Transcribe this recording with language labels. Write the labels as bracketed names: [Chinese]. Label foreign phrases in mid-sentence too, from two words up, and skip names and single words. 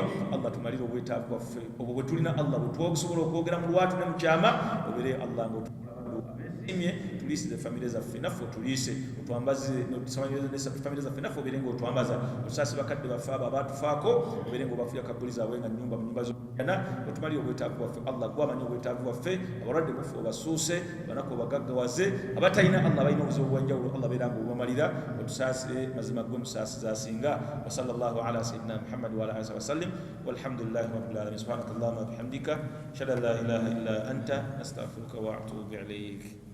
[Ganda] Allah tumalire obwetaavu bwaffe obwo bwe tulina. Allah bwe tuwa okusobola okwogera mu lwatu ne mu kyama, obeere Allah nga tuliisize famire zaffe naffe otuliise, otwambaze famire zaffe naffe obeere nga otwambaza, otusaasi bakadde baffe abo abaatufaako, obeere nga obafuya kabuli zaabwe nga nnyumba mu nyumba z'oyana. Otumalire obwetaavu bwaffe. Allah gwamanya obwetaavu bwaffe, abalwadde baffe obasuuse, abanaku obagaggawaze, abatalina Allah balina obuzibu obwenjawulo, Allah beera nga obubamalira, otusaasire mazima gwe musaasiza asinga. [Arabic] وصلى الله على سيدنا محمد وعلى آله وسلم والحمد لله رب العالمين. سبحانك اللهم وبحمدك أشهد أن لا إله إلا أنت أستغفرك وأتوب إليك.